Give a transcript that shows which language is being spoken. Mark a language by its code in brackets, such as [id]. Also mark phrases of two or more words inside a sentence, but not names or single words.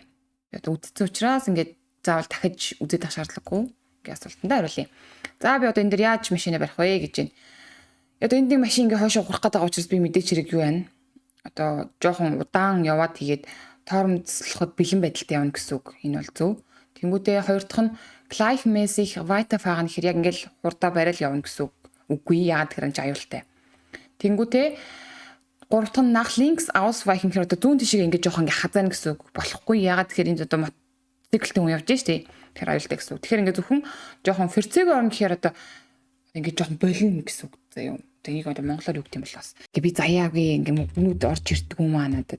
[mn] Одоо үдцсэн учраас ингээд заавал дахиж үзээд авах шаардлагагүй гэж асуултандаа хариулъя. За би одоо энэ дэр яаж машинаа барих вэ гэж байна. Одоо энд нэг машин ингээ хойшоо ухрах гэдэг учраас би мэдээч хэрэг юу байна. Одоо жоохон удаан яваад тэгээд тоормцлоход бэлэн байдалтай явна гэсэн үг. Энэ бол зөв. Тэнгүүтээ хоёр дахь нь [de] gleichmäßig weiterfahren [mn] гэхээр яг ингээл хурдаа барайл явна гэсэн үг. Үгүй яагаад гэхээр энэ аюултай. Тэнгүүтээ гурав дахь нь [de] nach links ausweichen [mn] гэхээр одоо зүүн тишээ ингээд жоохон ингээ хазаана гэсэн үг. Болохгүй яагаад гэхээр энд одоо мотоциклтэй хүн явж штэ. Тэгэхээр аюултай гэсэн үг. Тэгэхээр ингээ зөвхөн жоохон ферцээг орно гэхээр одоо ингээ жоохон болно гэсэн үг. За юм. Тэнийг одоо монголоор юу гэх юм бол бас. Ингээ би заяагүй ингээ нүд орж ирдэг юм аа надад.